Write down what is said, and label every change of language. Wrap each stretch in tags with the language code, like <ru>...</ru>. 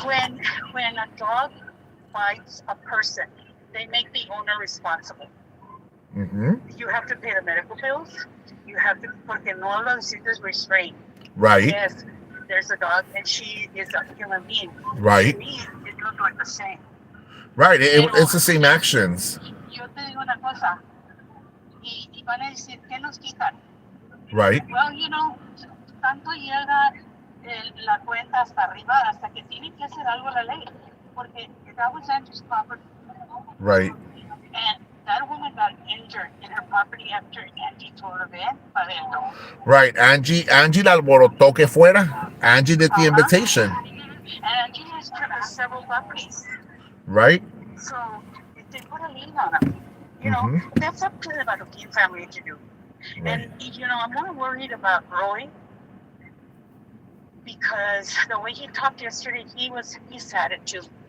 <en>When a dog bites a person, they make the owner responsible. Mm-hmm. You have to pay the medical bills. You have to,</en> <es>porque no lo necesitas restraint.</es> <en>Right. Yes, there's a dog, and she is a human being. Right. To me, it looked like the same. Right, it's the same actions.</en> <es>Yo te digo una cosa, y van a decir, ¿qué nos quitan?</es> <en>Right. Well, you know,</en> <es>tanto llega la cuenta hasta arriba hasta que tiene que hacer algo la ley, porque</es> <en>that was Angie's property. Right. And that woman got injured in her property after Angie told her,</en> <es>ven pa' dentro.</es> <en>Right,</en> <es>Angie la alborotó que fuera.</es> <en>Angie did the invitation. And Angie has several properties. Right. So if they put a lien on them, you know, that's up to the Baluquin family to do. Right. And, you know, I'm more worried about Roy because the way he talked yesterday, he's had it too.</en>